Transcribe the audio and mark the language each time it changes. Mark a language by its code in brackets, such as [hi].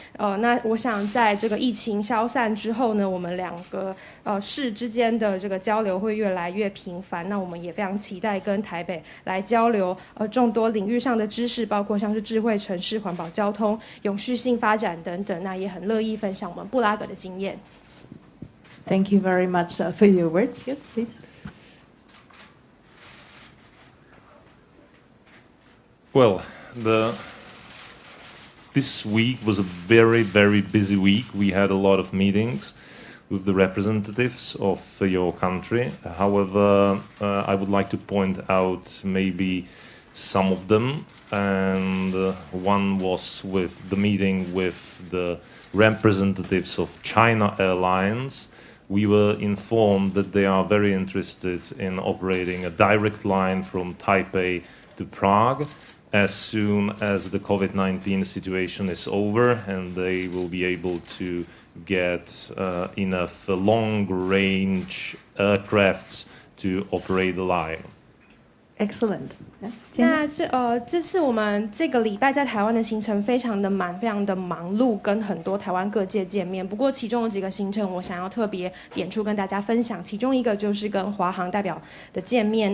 [zh] 那我想在这个疫情消散之后呢，我们2个市之间的这个交流会越来越频繁。那我们也非常期待跟台北来交流众多领域上的知识，包括像是智慧城市、环保交通、永续性发展等等。那也很乐意分享我们布拉格的经验。 [en] Thank you very much for your words. Yes, please. Well, this week was a very, very busy week. We had a lot of meetings with the representatives of your country. However, I would like to point out maybe some of them. And one was with the meeting with the representatives of China Airlines. We were informed that they are very interested in operating a direct line from Taipei to Prague as soon as the COVID-19 situation is over, and they will be able to get enough long-range aircrafts to operate the line. Excellent. [zh] 那这次我们这个礼拜在台湾的行程非常的满，非常的忙碌，跟很多台湾各界见面。不过其中有几个行程我想要特别点出跟大家分享，其中一个就是跟华航代表的见面。